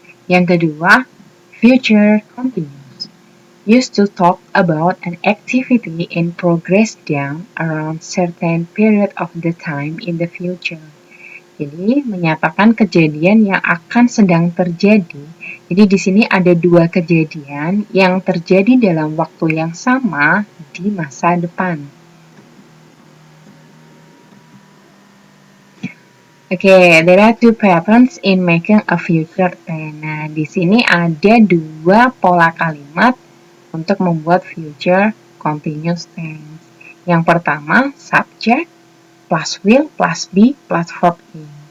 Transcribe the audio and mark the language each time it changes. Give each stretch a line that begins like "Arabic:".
Indonesian: Yang kedua,
English: future continuous. Used to talk about an activity in progress down around certain period of the time in the future.
Indonesian: Jadi, menyatakan kejadian yang akan sedang terjadi. Jadi, di sini ada dua kejadian yang terjadi dalam waktu yang sama di masa depan.
English: Oke, there are two patterns in making a future tense.
Indonesian: Nah, di sini ada dua pola kalimat untuk membuat future continuous tense. Yang pertama,
English: subject plus will plus be plus verb in.